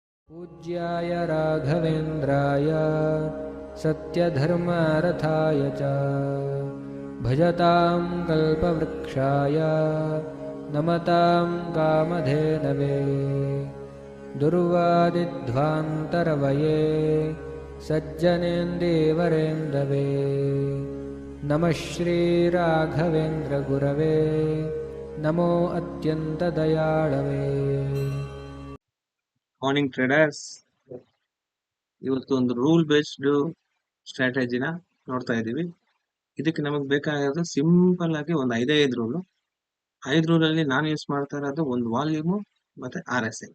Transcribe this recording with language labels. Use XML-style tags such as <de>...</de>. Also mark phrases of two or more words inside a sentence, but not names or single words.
<sa>पूज्याय राघवेन्द्राय सत्यधर्मरथाय च भजतां कल्पवृक्षाय नमतां कामधेनवे दुर्वादिध्वान्तरवये सज्जनेन्दीवरेन्दवे नमः श्रीराघवेन्द्रगुरवे नमो अत्यन्तदयाळवे।</sa> <en>morning traders,</en> <kn>ಇವತ್ತು ಒಂದು</kn> <en>rule based strategy</en> <kn>ನೋಡ್ತಾ ಇದ್ದೀವಿ. ಇದಕ್ಕೆ ನಮಗೆ ಬೇಕಾಗಿರೋದು ಸಿಂಪಲ್ ಆಗಿ ಒಂದು 5 ರೂಲ್. 5 ರೂಲಲ್ಲಿ ನಾನು ಯೂಸ್ ಮಾಡ್ತಾ ಇರೋದು ಒಂದು ವಾಲ್ಯೂಮು ಮತ್ತೆ RSI.</kn>